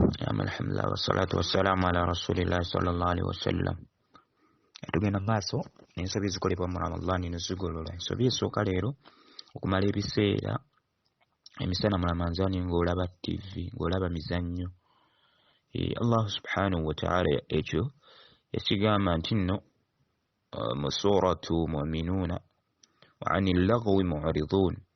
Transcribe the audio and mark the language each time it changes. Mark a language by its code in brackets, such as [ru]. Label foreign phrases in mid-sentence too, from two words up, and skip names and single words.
[ar] بسم الله، الحمد لله، والصلاة والسلام على رسول الله صلى الله عليه وسلم. [lg] Tugenda maaso n'ensobi ezikolebwa mu Ramadan nezigolola. Ensobi esooka leero okumala ebiseera emisana mu Ramadan ng'olaba TV, ng'olaba mizannyo. Allah [ar] سبحانه وتعالى [lg] ekyo yakigamba nti nno mu [ar] سورة المؤمنون وعن اللغو معرضون.